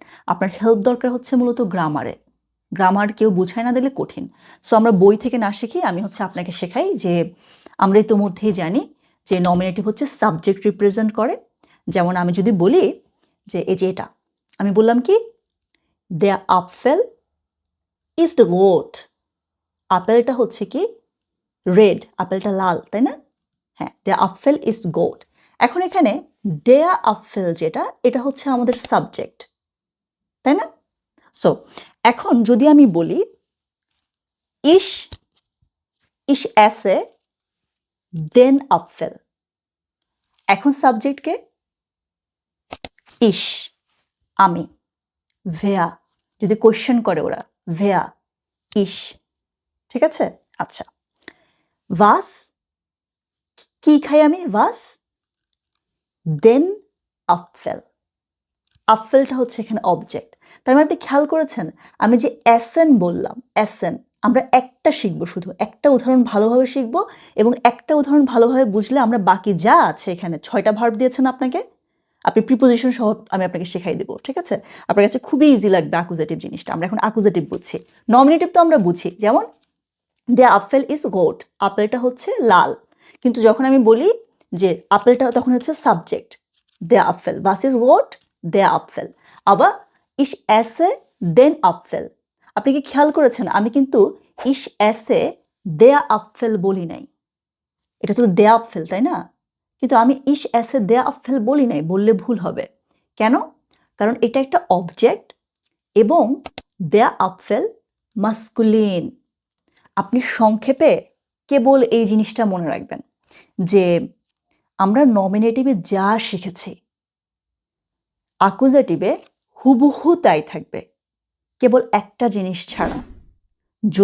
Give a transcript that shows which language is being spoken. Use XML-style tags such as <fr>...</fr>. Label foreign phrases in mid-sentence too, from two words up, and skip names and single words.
<bn>আপনার হেল্প দরকার হচ্ছে মূলত গ্রামারে। গ্রামার কেউ বুঝায় না দিলে কঠিন। সো আমরা বই থেকে না শিখি, আমি হচ্ছে আপনাকে শেখাই যে আমরা ইতোমধ্যেই জানি যে নমিনেটিভ হচ্ছে সাবজেক্ট রিপ্রেজেন্ট করে। যেমন আমি যদি বলি যে এই যে এটা, আমি বললাম কি</bn> <de>der Apfel ist rot,</de> <bn>আপেলটা হচ্ছে কি রেড, আপেলটা লাল, তাই না? হ্যাঁ,</bn> <de>der Apfel ist rot।</de> <bn>এখন এখানে</bn> <de>der Apfel</de> <bn>যেটা, এটা হচ্ছে আমাদের সাবজেক্ট, তাই না? সো এখন যদি আমি বলি</bn> <de>ich esse den Apfel,</de> <bn>এখন সাবজেক্টকে ich, আমি, wer, যদি কোয়েশ্চেন করে ওরা,</bn> <de>wer, ich,</de> <bn>ঠিক আছে? আচ্ছা, was, কি খাই আমি,</bn> <de>was, den Apfel,</de> <bn>আপেলটা হচ্ছে এখানে অবজেক্ট। তার মানে আপনি খেয়াল করেছেন আমি যে এসেন বললাম, এসেন আমরা একটা শিখবো, শুধু একটা উদাহরণ ভালোভাবে শিখবো, এবং একটা উদাহরণ ভালোভাবে বুঝলে আমরা বাকি যা আছে এখানে 6টা ভার্ব দিয়েছেন আপনাকে, আপনি প্রিপোজিশন সহ আমি আপনাকে শেখাই দেবো, ঠিক আছে? আপনার কাছে খুবই ইজি লাগবে অ্যাকুজাটিভ জিনিসটা। আমরা এখন অ্যাকুজাটিভ বুঝছি, নমিনেটিভ তো আমরা বুঝি।</bn> <de>যেমন der Apfel ist rot,</de> <bn>আপেলটা হচ্ছে লাল, কিন্তু যখন আমি বলি যে আপেলটা, তখন হচ্ছে সাবজেক্ট</bn> <de>der Apfel, was ist rot, der Apfel। আবার ich esse den Apfel,</de> <bn>আপনি কি খেয়াল করেছেন আমি কিন্তু</bn> <de>ich esse der Apfel</de> <bn>বলি নাই, এটা তো</bn> <de>der Apfel,</de> <bn>তাই না? কিন্তু আমি</bn> <de>ich esse der Apfel</de> <bn>বলি নাই, বললে ভুল হবে। কেন? কারণ এটা একটা অবজেক্ট এবং</bn> <de>der Apfel</de> <bn>মাস্কুলিন। আপনি সংক্ষেপে কেবল এই জিনিসটা মনে রাখবেন যে আমরা নমিনেটিভে যা শিখেছি অ্যাকুজাটিভে হুবহু তাই থাকবে, কেবল একটা জিনিস ছাড়া।</bn>